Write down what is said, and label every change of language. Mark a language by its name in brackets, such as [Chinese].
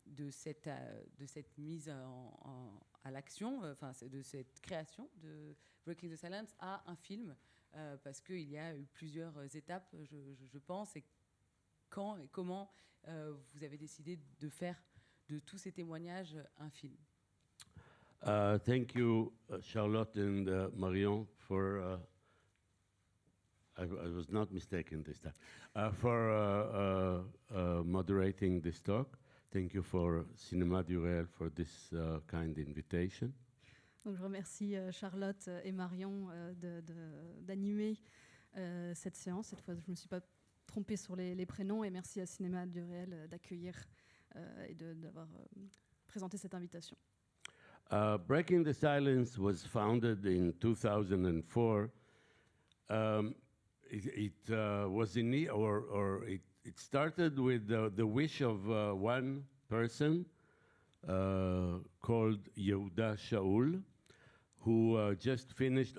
[French] cette mise à l'action, de cette création de Breaking the Silence à un film, parce qu'il y a eu plusieurs étapes, je pense, et quand et comment vous avez décidé de faire de tous ces témoignages un film. [English] Thank you, Charlotte and Marion, for I was not mistaken this time, for moderating this talk. Thank you for Cinéma du Réel for this kind invitation. [French] Donc, je remercie Charlotte et Marion d'animer cette séance. Cette fois, je ne me suis pas trompée sur les prénoms, et merci à Cinéma du Réel d'accueillir et d'avoir présenté cette invitation. [English] Breaking the Silence was founded in 2004. It was it started with the wish of one person called Yehuda Shaul, who just finished.